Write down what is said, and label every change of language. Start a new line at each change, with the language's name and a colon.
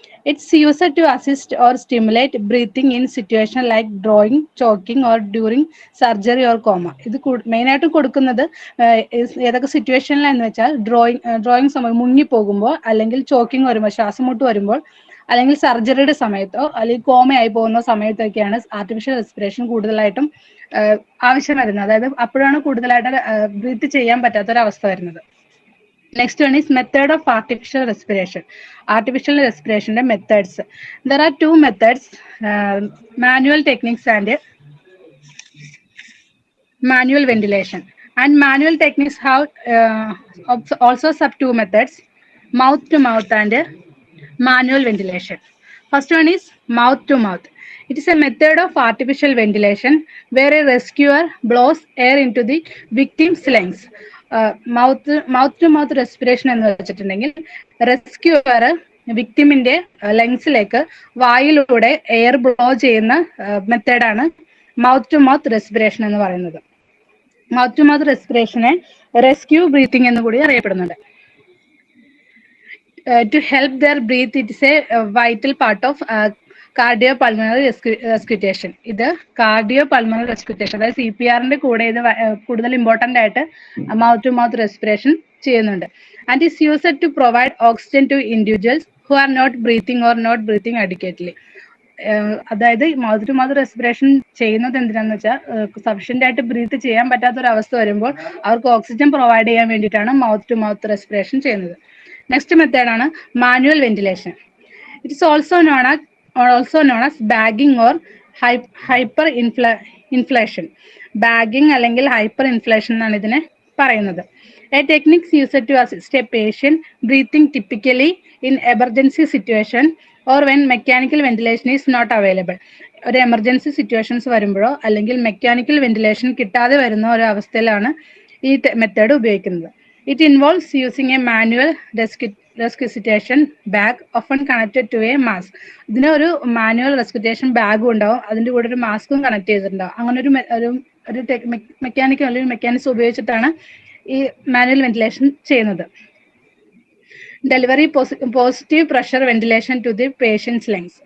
English: It's used to assist or stimulate breathing in situation like drawing, choking or during surgery or coma.
Malayalam: ഇത് മെയിനായിട്ട് കൊടുക്കുന്നത് ഏതൊക്കെ സിറ്റുവേഷനിലാന്ന് വെച്ചാൽ drawing സമയം മുങ്ങി പോകുമ്പോൾ, അല്ലെങ്കിൽ ചോക്കിംഗ് വരുമ്പോൾ, ശ്വാസം മുട്ട് വരുമ്പോൾ, അല്ലെങ്കിൽ സർജറിയുടെ സമയത്തോ അല്ലെങ്കിൽ കോമയായി പോകുന്ന സമയത്തൊക്കെയാണ് ആർട്ടിഫിഷ്യൽ റെസ്പിറേഷൻ കൂടുതലായിട്ടും ആവശ്യം വരുന്നത്. അതായത് അപ്പോഴാണ് കൂടുതലായിട്ട് ബ്രീത്ത് ചെയ്യാൻ പറ്റാത്തൊരവസ്ഥ വരുന്നത്.
English: Next one is method of artificial respiration. Artificial respiration methods. There are two methods, manual techniques and manual ventilation. And manual techniques have also sub two methods, mouth to mouth and manual ventilation. First one is mouth to mouth. It is a method of artificial ventilation where a rescuer blows air into the victim's lungs.
Malayalam: Mouth to mouth respiration എന്ന് വെച്ചിട്ടുണ്ടെങ്കിൽ rescuer വിക്ടിമിന്റെ ലങ്സിലേക്ക് വായിലൂടെ air blow ചെയ്യുന്ന മെത്തേഡാണ് mouth to mouth respiration എന്ന് പറയുന്നത്. Mouth to mouth റെസ്പിറേഷനെ rescue breathing എന്ന് കൂടി അറിയപ്പെടുന്നുണ്ട്.
English: To help their breathe, it is a vital part of cardiopulmonary resuscitation.
Malayalam: ഇത് cardiopulmonary resuscitation, അതായത് CPR-ന്റെ കൂടെ ഇത് കൂടുതൽ ഇമ്പോർട്ടൻ്റ് ആയിട്ട് മൗത്ത് ടു മൗത്ത് റെസ്പിറേഷൻ ചെയ്യുന്നുണ്ട്.
English: And is used to provide oxygen to individuals who are not breathing or not breathing adequately.
Malayalam: അതായത് mouth to mouth respiration ചെയ്യുന്നത് എന്തിനാന്ന് വെച്ചാൽ സഫിഷ്യൻ്റ് ആയിട്ട് ബ്രീത്ത് ചെയ്യാൻ പറ്റാത്തൊരവസ്ഥ വരുമ്പോൾ അവർക്ക് ഓക്സിജൻ പ്രൊവൈഡ് ചെയ്യാൻ വേണ്ടിയിട്ടാണ് മൗത്ത് ടു മൗത്ത് റെസ്പിറേഷൻ ചെയ്യുന്നത്.
English: Next മെത്തേഡാണ് manual ventilation. It is also known as bagging or hyper inflation.
Malayalam: Bagging അല്ലെങ്കിൽ ഹൈപ്പർ ഇൻഫ്ലേഷൻ എന്നാണ് ഇതിനെ പറയുന്നത്.
English: A technique used to assist a patient breathing typically in emergency situation or when mechanical ventilation is not available.
Malayalam: ഒരു emergency situations വരുമ്പോഴോ അല്ലെങ്കിൽ mechanical ventilation കിട്ടാതെ വരുന്ന ഒരു അവസ്ഥയിലാണ് ഈ മെത്തേഡ് ഉപയോഗിക്കുന്നത്.
English: It involves using a manual resuscitation bag often connected to a mask.
Malayalam: ഇതിന് ഒരു മാനുവൽ റെസ്കിറ്റേഷൻ ബാഗും ഉണ്ടാവും, അതിൻ്റെ കൂടെ ഒരു മാസ്കും കണക്ട് ചെയ്തിട്ടുണ്ടാവും. അങ്ങനെ ഒരു മെക്കാനിക്കൽ അല്ലെങ്കിൽ മെക്കാനിസം ഉപയോഗിച്ചിട്ടാണ് ഈ മാനുവൽ വെന്റിലേഷൻ ചെയ്യുന്നത്.
English: Delivery positive pressure ventilation to the patient's lungs.